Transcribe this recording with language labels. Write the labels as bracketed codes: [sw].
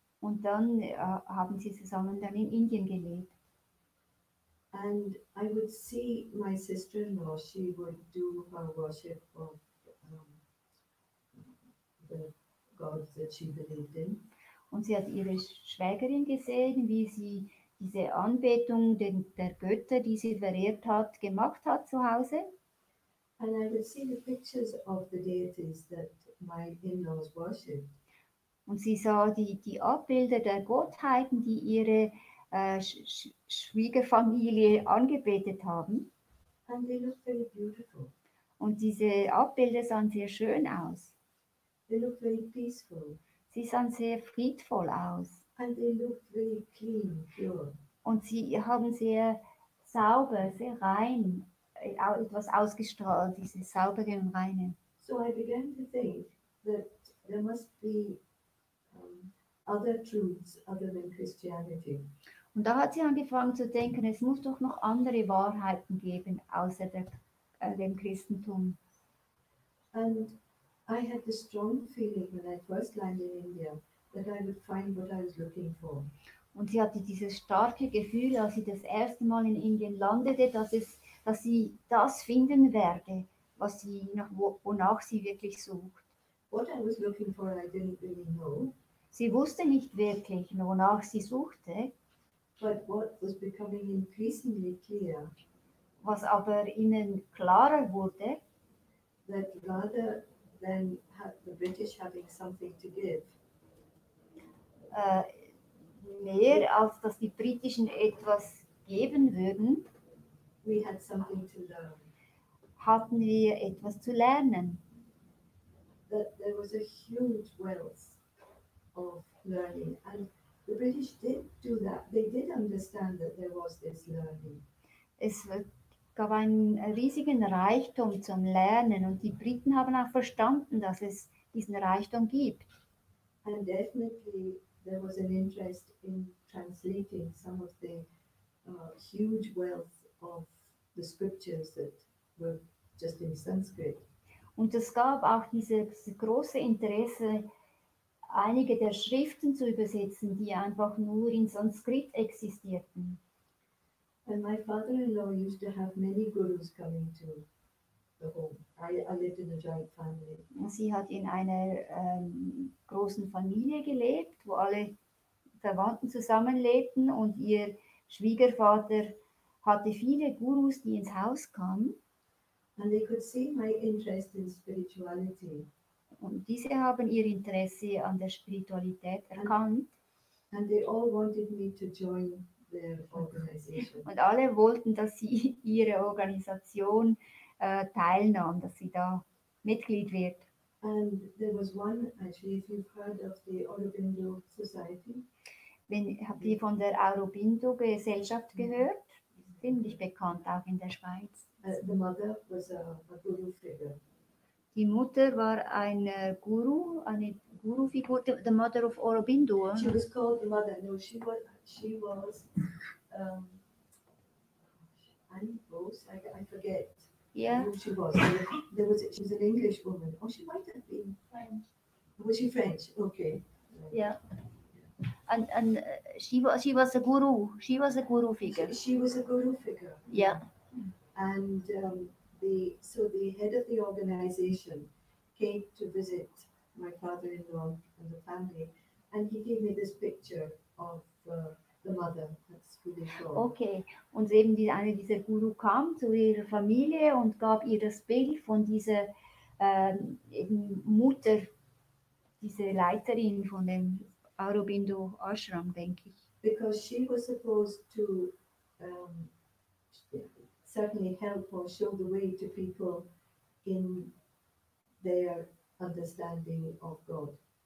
[de] Und dann haben sie zusammen dann in Indien gelebt. [en] And I would see my sister-in-law, she would do her worship of the gods that she believed in. [de] Und sie hat ihre Schwägerin gesehen, wie sie diese Anbetung der Götter, die sie verehrt hat, gemacht hat zu Hause. [en] And I would see the pictures of the deities that my in-laws worshipped. [de] Und sie sah die Abbilder der Gottheiten, die ihre Schwiegerfamilie angebetet haben. [en] And they looked very beautiful. [de] Und diese Abbilder sahen sehr schön aus. [en] They looked very peaceful. [de] Sie sahen sehr friedvoll aus. [en] And they looked very clean, pure. [de] Und sie haben sehr sauber, sehr rein, etwas ausgestrahlt, dieses saubere und reine. [en] So I began to think that there must be other truths other than Christianity. [de] Und da hat sie angefangen zu denken, es muss doch noch andere Wahrheiten geben, außer dem Christentum. [en] And I had the strong feeling when I first landed in India that I would find what I was looking for. [de] Und sie hatte dieses starke Gefühl, als sie das erste Mal in Indien landete, dass sie das finden werde, wonach sie wirklich sucht. [en] What I was looking for, I didn't really know, [de] Sie wusste nicht wirklich, wonach sie suchte, [en] but what was becoming increasingly clear, [de] was aber ihnen klarer wurde, [en] that rather than the British having something to give, [de] mehr als dass die Britischen etwas geben würden, [en] we had something to learn. [de] hatten wir etwas zu lernen. [en] That there was a huge wealth of learning, and the British did do that. They did understand that there was this learning. [de] Es gab einen riesigen Reichtum zum Lernen und die Briten haben auch verstanden, dass es diesen Reichtum gibt. [en] And definitely there was an interest in translating some of the huge wealth of the scriptures that were just in Sanskrit. [de] Und es gab auch dieses große Interesse, einige der Schriften zu übersetzen, die einfach nur in Sanskrit existierten. [en] And my father-in-law used to have many gurus coming to the home. I lived in a joint family. [de] Sie hat in einer großen Familie gelebt, wo alle Verwandten zusammenlebten und ihr Schwiegervater hatte viele Gurus, die ins Haus kamen. [en] And they could see my interest in spirituality. [de] Und diese haben ihr Interesse an der Spiritualität erkannt. [en] And they all wanted me to join their organization. [de] Und alle wollten, dass sie ihre Organisation teilnahm, dass sie da Mitglied wird. [en] And there was one, actually, if you've heard of the Aurobindo Society. [de] Habt ihr von der Aurobindo-Gesellschaft gehört? Ziemlich bekannt, auch in der Schweiz. [en] The mother was a guru figure. [de] Die Mutter war eine Guru-Figur, [en] the mother of Aurobindo. She was called the mother. No, she was Annie Rose. I forget Yeah. who she was. She was an English woman. Oh, she might have been French. Was she French? Okay. Yeah. And she was a guru. She was a guru figure. She was a guru figure. Yeah. And the head of the organization came to visit my father-in-law and the family, and he gave me this picture of the mother. That's who they call. Okay. [de] Und eben eine dieser Guru kam zu ihrer Familie und gab ihr das Bild von dieser eben Mutter, diese Leiterin von dem Aurobindo Ashram, denke ich. [en] Because she was supposed to certainly help or show the way to people in their understanding of God.